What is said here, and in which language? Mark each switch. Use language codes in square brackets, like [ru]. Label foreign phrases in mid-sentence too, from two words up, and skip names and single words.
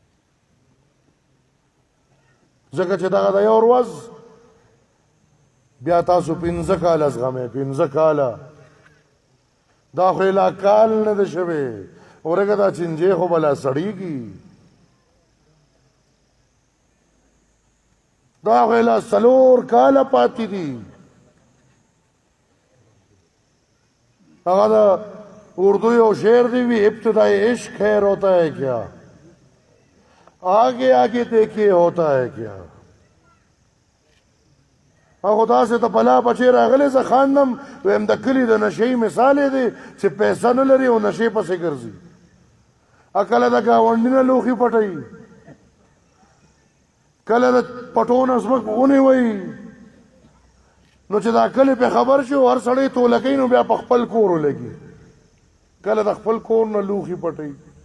[ps] ځکه چې دغه د یو ورځ بیا تاسو 15 کاله زغمئ، 15 کاله دا خو لا کال نه ده شوی، ورګه دا چنجې خو به لا سړېږي، دا خو لا 4 کاله پاتې دي. هغه د اردو یو شعر دی وی، [ur] ابتدائی عشق خیر ہوتا ہے کیا، آگے آگے دیکھے ہوتا ہے کیا. [ps] هغه داسې ته بلا بچې راغلی، زه خاندم ویم د کلي د نشې مثال یې دی چې پیسه نه لري او نشې پسې ګرځي. کله د ګاونډي نه لوښي پټوي، کله د پټو نه ځمکه ونیوي، نو چې دا کلي پې خبر شي هر سړی توله کوي نو بیا په خپل کور ولګي، کله د خپل کور نه لوښي پټوي.